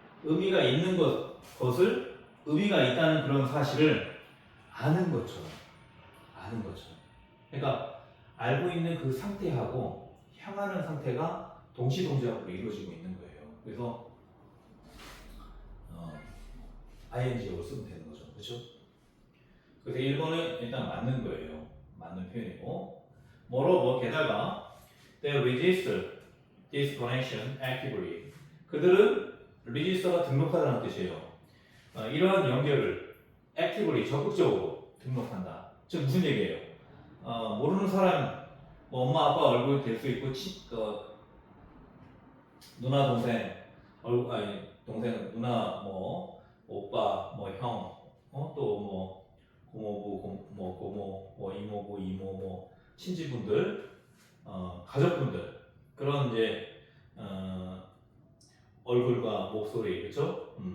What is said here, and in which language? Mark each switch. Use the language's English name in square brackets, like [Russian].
[Korean] 의미가 있는 것을 의미가 있다는 그런 사실을 아는 것처럼, 아는 것처럼. 그러니까 알고 있는 그 상태하고 향하는 상태가 동시동시하고 이루어지고 있는 거예요. 그래서 ing로 쓰면 되는 거죠, 그렇죠? 그래서 1번은 일단 맞는 거예요. 맞는 표현이고, 뭐로 게다가 [English] they register this connection actively. [Korean] 그들은 register가 등록하다는 뜻이에요. 이러한 연결을 actively 적극적으로 등록한다. 즉 무슨 얘기예요? 모르는 사람, 뭐 엄마 아빠 얼굴 될 수 있고 누나 동생 얼굴 아니 동생 누나 뭐 오빠 뭐 형 또 뭐 고모부 뭐 고모 뭐 이모부 이모 뭐 친지분들 가족분들 그런 이제 얼굴과 목소리 그렇죠?